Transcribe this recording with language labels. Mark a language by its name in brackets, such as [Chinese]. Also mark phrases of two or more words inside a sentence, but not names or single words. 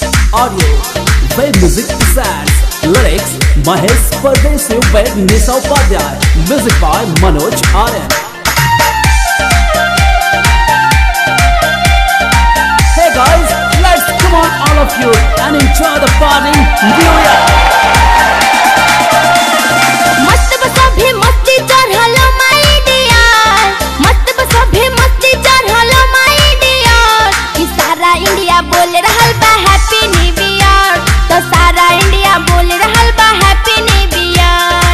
[English] audio, web music presents lyrics Mahesh Pardesi with Nisha Upadhyay, music by Manoj Aryan. Hey guys, let's come on all of you and enjoy the party. New Year. [Bhojpuri] मस्त बस अभी मस्ती चढ़लो [English] my dear, [Bhojpuri] मस्त बस अभी मस्ती चढ़लो [English] my dear. [Bhojpuri] कि सारा इंडिया बोल रहल बा [English] happy new year, [Bhojpuri] तो सारा इंडिया बोल रहल बा [English] happy new year.